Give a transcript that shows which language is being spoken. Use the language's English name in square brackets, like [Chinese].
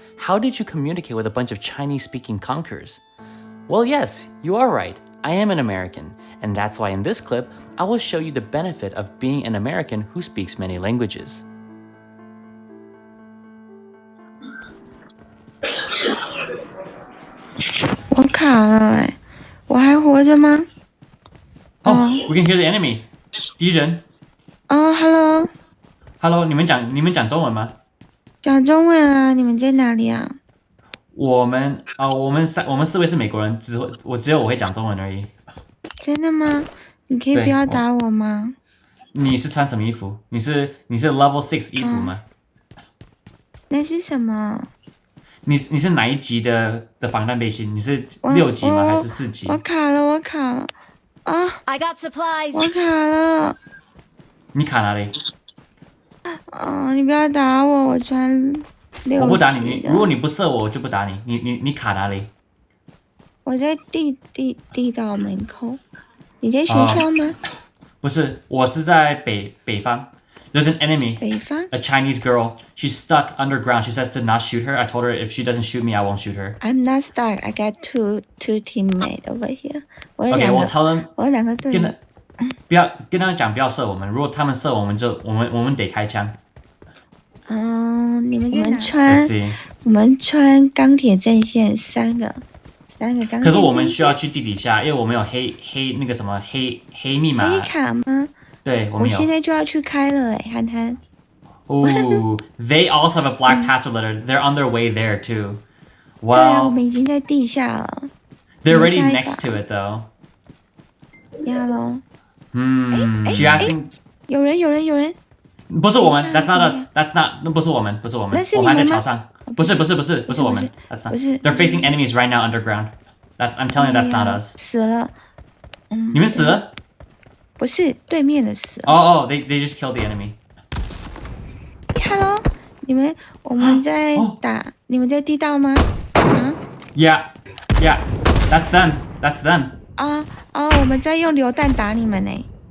[English] How did you communicate with a bunch of Chinese-speaking conquerors? Well yes, you are right, I am an American, and that's why in this clip, I will show you the benefit of being an American who speaks many languages. [Chinese] 我卡了哎，我还活着吗？ [English] 哦 ，We can hear the enemy， 敌人。哦 ，Hello， [Chinese] 你们讲中文吗？讲中文啊，你们在哪里啊？我们4位是美国人，只有我会讲中文而已。真的吗？你可以不要打我吗？你是穿什么衣服？你是 Level 6衣服吗？那是什么？你是哪一级的防弹背心？你是6级吗？还是4级？我卡了啊 [English] I got supplies. [Chinese] 我卡了。你卡哪里？你不要打我，我穿6级。我不打你，如果你不射我，我就不打你。你卡哪里？我在地道门口。你在学校吗？不是，我是在北方。 [English] There's an enemy. [Chinese] 北方 [English] A Chinese girl. She's stuck underground. She says to not shoot her. I told her if she doesn't shoot me, I won't shoot her. I'm not stuck. I got two teammates over here. Okay, well tell them. [Chinese] 我有2个队友。跟他们讲不要射我们。如果他们射我们，我们得开枪。你们我们穿钢铁阵线3个钢铁。可是我们需要去地底下，因为我们有黑那个什么黑密码。黑卡吗？对，我现在就要去开了憨憨。 [English] Oh, they also have a black password letter. They're on their way there too. Well, [Chinese] 对啊，我们已经在地下了。 [English] They're already next to it though. Hello. She asking. [Chinese] 有人。不是我们 ， [English] That's not us. That's not. [Chinese] 那不是我们，我们还在桥上。不是我们 [English] ，That's not. They're facing enemies right now underground. I'm telling you, that's not us. [Chinese] 死了。你们死了？不是对面的死。 [English] They just killed the enemy. [Chinese] Hello， 我们在打，你们在地道吗 [English] ？Yeah, that's them. [Chinese] 我们在用榴弹打你们呢。